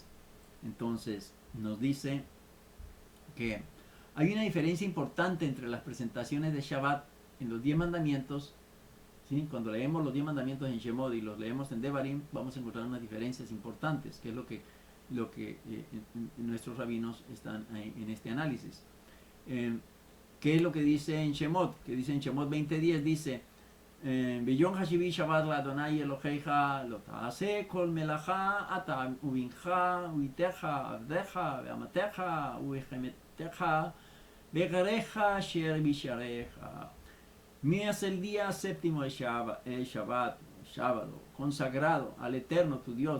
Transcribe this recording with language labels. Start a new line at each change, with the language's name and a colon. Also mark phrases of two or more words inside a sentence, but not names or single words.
Spanish: Entonces nos dice que hay una diferencia importante entre las presentaciones de Shabbat en los 10 mandamientos. ¿Sí? Cuando leemos los 10 mandamientos en Shemot y los leemos en Devarim, vamos a encontrar unas diferencias importantes, que es lo que nuestros rabinos están en este análisis. ¿Qué es lo que dice en Shemot? Que dice en Shemot 20:10, dice
Hebrew: ביום השביעי שבת לה' אלהיך לא תעשה כל מלאכה אתה ובנך ובתך עבדך ואמתך ובהמתך וגרך אשר בשעריך.
Spanish: Es el día séptimo de Shabbat, sábado, consagrado al Eterno tu Dios.